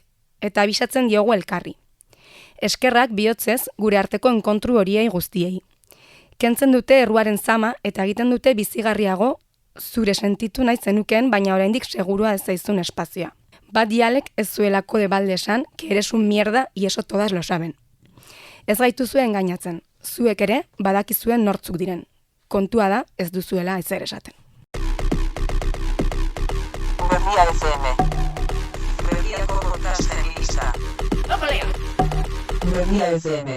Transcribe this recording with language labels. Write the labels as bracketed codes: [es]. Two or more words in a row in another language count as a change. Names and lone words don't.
[eu] Eta abisatzen diogu elkarri. Eskerrak bihotzez gure arteko enkontru horiei guztiei. Kentzen dute erruaren zama eta egiten dute bizigarriago zure sentitu nahi zenuken, baina oraindik segurua ez zaizun espazioa. Bat dialek ez zuelako de balde esan, [es] que eres un mierda y eso todas lo saben. [eu] Ez gaituzue engainatzen, zuek ere badakizuen nortzuk diren. Kontua da ez duzuela ezer esaten. Berria FM. Donostiako podcast feminista. Neurria FM.